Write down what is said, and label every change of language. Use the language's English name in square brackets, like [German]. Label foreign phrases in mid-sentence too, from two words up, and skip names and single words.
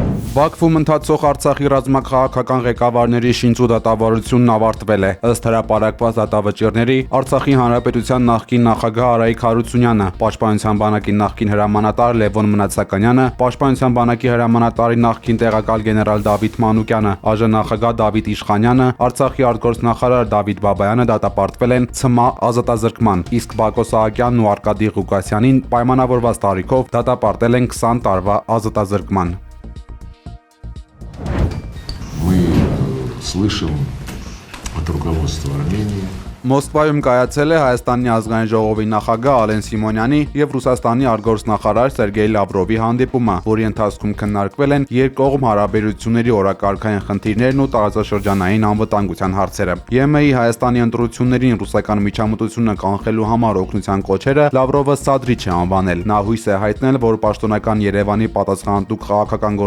[Armenian] Բաքվում ընթացող Արցախի ռազմաքաղաքական ղեկավարների շինծու դատավարությունն ավարտվել է։ Ըստ հրապարակված դատավճիռների Արցախի Հանրապետության նախկին նախագահ Արայիկ Հարությունյանը, Պաշտպանության բանակի նախկին հրամանատար Լևոն Մնացականյանը, Պաշտպանության բանակի հրամանատարի նախկին տեղակալ գեներալ Դավիթ Մանուկյանը, ԱԺ նախագահ Դավիթ Իշխանյանը, Արցախի արտգործնախարար Դավիթ Բաբայանը դատապարտվել են ՑՄԱ ազատազրկման, իսկ Բակո Սահակյանն ու Արկադի Ղուկասյանին պայմանավորված տարիքով դատապարտել են 20 տարվա ազատազրկման։ [Russian] Мы слышим от руководства Армении. [Armenian] Մոսկվայում կայացել է Հայաստանի ազգային ժողովի նախագահ Ալեն Սիմոնյանի եւ Ռուսաստանի արտգործնախարար Սերգեյ Լավրովի հանդիպումը, որի ընթացքում քննարկվել են երկկողմ հարաբերությունների օրակարգային խնդիրներն ու տարածաշրջանային անվտանգության հարցերը։ ԵՄ-ի Հայաստանի ընտրություններին ռուսական միջամտությունը կանխելու համար օգնության կոչերը Լավրովը սադրիչ է անվանել։ Նա հույս է հայտնել, որ պաշտոնական Երևանի պատասխանատու քաղաքական